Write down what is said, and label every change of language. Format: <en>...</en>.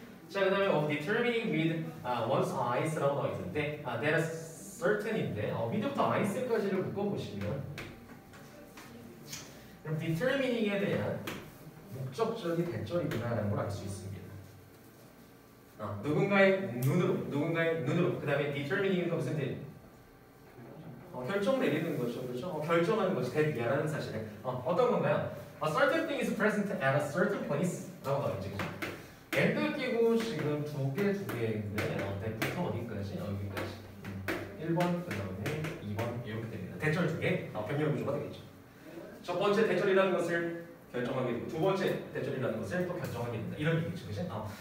<ko>자 그다음에</ko> <en>determining with one's eyes</en> <ko>라고 나와 있는데</ko> <en>that is certain</en> <ko>인데 with부터 eyes까지를 묶어보시면 그럼 determining에 대한 목적적인 대절이구나라는 걸 알 수 있습니다. 누군가의 눈으로 그 다음에 determining은 무슨 뜻? 결정 내리는 거죠, 그렇죠? 결정하는 것이 대비하라는 사실에 어떤 건가요?</ko> <en>A certain thing is present at a certain place.</en> <ko>라고 나와 있죠, 그렇죠? and 끼고 지금 두 개인데 때부터 어디까지? 여기까지. 1번 그다음에 2번 이렇게 됩니다. 대절 두 개, 병렬 구조가 되겠죠. 첫 번째 대절이라는 것을 결정하게 되고 두 번째 대절이라는 것을 또 결정하게 된다. 이런 얘기죠, 그렇죠?</ko>